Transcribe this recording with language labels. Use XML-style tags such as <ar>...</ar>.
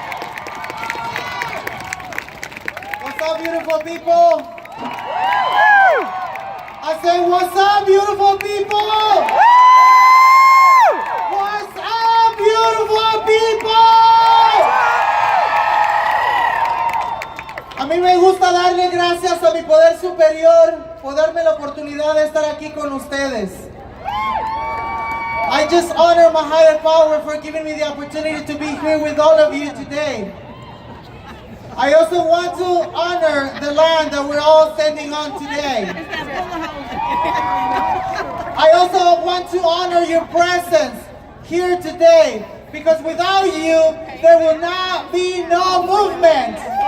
<en>What's up, beautiful people? I say, what's up, beautiful people? What's up, beautiful people?</en> <es>A mí me gusta darle gracias a mi poder superior por darme la oportunidad de estar aquí con ustedes.</es> <en>I just honor my higher power for giving me the opportunity to be here with all of you today. I also want to honor the land that we're all standing on today. I also want to honor your presence here today, because without you, there will not be no movement.</en>